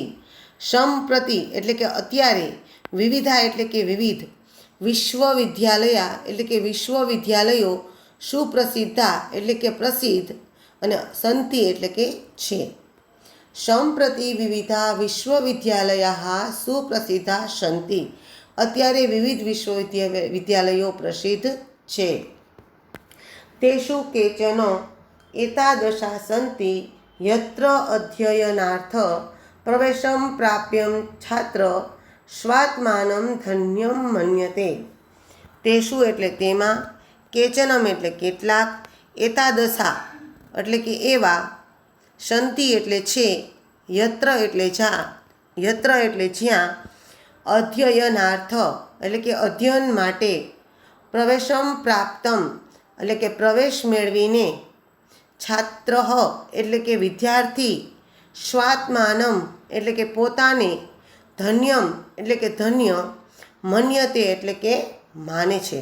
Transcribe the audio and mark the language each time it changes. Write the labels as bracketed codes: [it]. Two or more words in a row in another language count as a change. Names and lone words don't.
[gu] સંપ્રતિ એટલે કે અત્યારે, વિવિધા એટલે કે વિવિધ, વિશ્વવિદ્યાલયા એટલે કે વિશ્વવિદ્યાલયો, સુપ્રસિદ્ધા એટલે કે પ્રસિદ્ધ અને સંતિ એટલે કે છે. [sa] સંપ્રતિ વિવિધા વિશ્વવિદ્યાલયા સુપ્રસિદ્ધા સંતિ. [gu] અત્યારે વિવિધ વિશ્વવિદ્યાલયો પ્રસિદ્ધ છે. [sa] તેષુ કેચન એતાદશા સંતિ यत्र अध्ययनार्थ प्रवेशं प्राप्यं छात्र स्वात्मानं धन्यं मन्यते। [gu] तेषु એટલે તેમાં, કેચનમ એટલે કેટલાક, એતાદશા એટલે કે એવા, સંતિ એટલે છે, યત્ર એટલે જ્યાં, અધ્યયનાર્થ એટલે કે અધ્યયન માટે, [sa] પ્રવેશમ પ્રાપ્તમ [gu] એટલે કે પ્રવેશ મેળવીને, છાત્ર એટલે કે વિદ્યાર્થી, સ્વાત્માનમ એટલે કે પોતાને, ધન્યમ એટલે કે ધન્ય, મન્યતે એટલે કે માને છે।